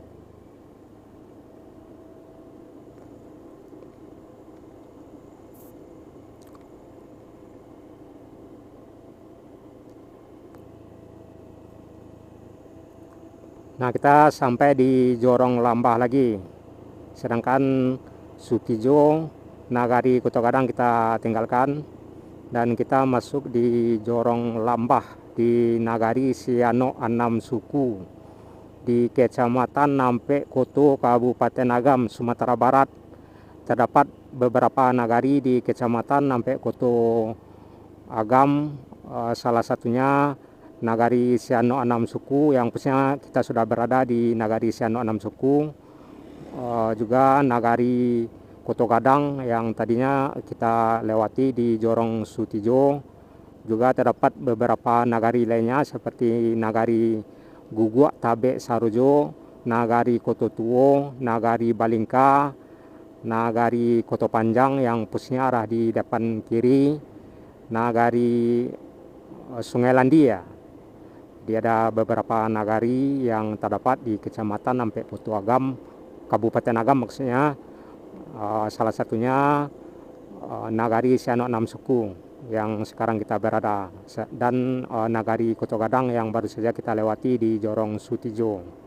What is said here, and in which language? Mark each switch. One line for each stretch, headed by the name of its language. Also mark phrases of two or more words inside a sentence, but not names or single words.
Indonesian: Nah, kita sampai di Jorong Lambah lagi. Sedangkan Sutijo, Nagari, Kota Gadang kita tinggalkan. Dan kita masuk di Jorong Lambah di Nagari Siano 6 Suku di Kecamatan Nampe Koto, Kabupaten Agam, Sumatera Barat. Terdapat beberapa nagari di Kecamatan Nampe Koto Agam, salah satunya Nagari Siano 6 Suku, yang khususnya kita sudah berada di Nagari Siano 6 Suku. Juga Nagari Koto Gadang yang tadinya kita lewati di Jorong Sutijo. Juga terdapat beberapa nagari lainnya seperti Nagari Guguak Tabe Sarojo, Nagari Koto Tuo, Nagari Balingka, Nagari Koto Panjang yang pusatnya arah di depan kiri, Nagari Sungai Landia. Dia ada beberapa nagari yang terdapat di Kecamatan Nampe Koto Agam, Kabupaten Agam maksudnya. Salah satunya Nagari Siano 6 Suku yang sekarang kita berada, dan Nagari Koto Gadang yang baru saja kita lewati di Jorong Sutijo.